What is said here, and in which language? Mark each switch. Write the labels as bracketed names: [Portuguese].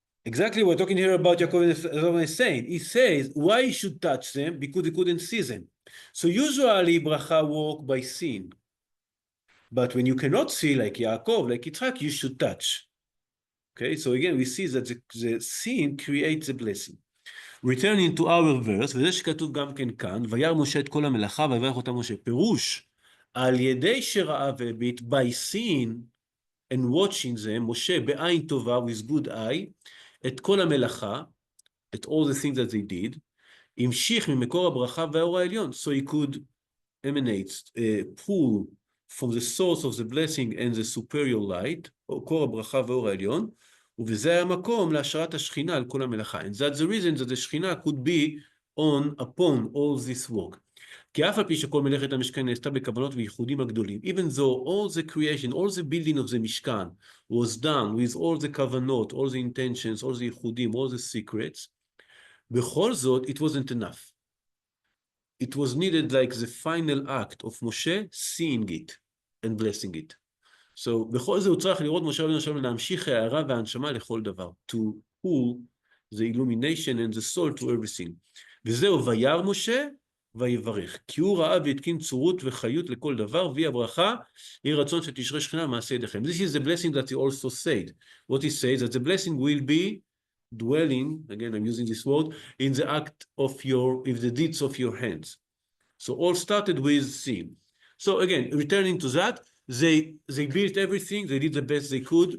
[English] Exactly, we're talking here about Yaakov and Ephraim is saying. He says why he should touch them because he couldn't see them. So usually bracha work by seeing, but when you cannot see like Yaakov, like Yitzchak, you should touch. Okay, so again we see that the seeing creates a blessing. Returning to our verse, [Hebrew] וזה שכתוב גם כן כאן, וירא משה את כל המלאכה ויברך אותה משה. פירוש, על ידי שראה והביט, [English] by seeing and watching them, [Hebrew] משה בעין טובה, [English] with good eye, [Hebrew] את כל המלאכה, [English] at all the things that they did, [Hebrew] המשיך ממקור הברכה והאור העליון, [English] so he could emanate, pull from the source of the blessing and the superior light, [Hebrew] קור הברכה והאור העליון, ובזה היה מקום להשראת השכינה על כל המלאכה. [English] And that's the reason that the שכינה could be upon all this work. [Hebrew] כי אף על פי שכל מלאכת המשכן נעשתה בכוונות וייחודים הגדולים, [English] even though all the creation, all the building of the משכן was done with all the כוונות, all the intentions, all the ייחודים, all the secrets, [Hebrew] בכל זאת, [English] it wasn't enough. It was needed like the final act of Moshe seeing it and blessing it. So, [Hebrew] בכל זה הוא צריך לראות משה רבינו שלום להמשיך הערה והנשמה לכל דבר. [English] To pull the illumination and the soul to everything. [Hebrew] וזהו, וירא משה ויברך. כי הוא ראה והתקין צורות וחיות לכל דבר, והיא הברכה, יהי רצון שתשרה שכינה מעשה ידיכם. [English] This is the blessing that he also said. What he says, that the blessing will be dwelling, again I'm using this word, in the act of the deeds of your hands. So all started with seeing. So again, returning to that, they built everything, they did the best they could.